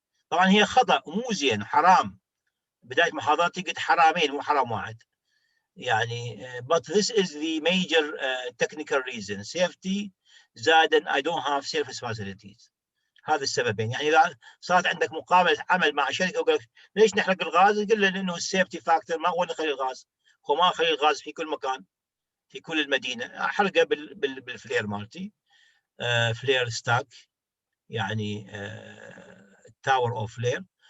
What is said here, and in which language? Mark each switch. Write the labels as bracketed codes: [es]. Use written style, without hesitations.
[ar] طبعا هي خطأ مو زين، حرام. بداية محاضرتي قلت حرامين مو حرام واحد يعني. [en] But this is the major technical reason. Safety زائد I don't have surface facilities. [ar] هذا السببين. يعني إذا صارت عندك مقابلة عمل مع شركة وقال لك ليش نحرق الغاز؟ قل له لأنه السيفتي فاكتور ما هو نخلي الغاز، هو ما خلي الغاز في كل مكان في كل المدينة، أحرقه بالفلير مالتي، فلير ستاك يعني تاور أوف فلير.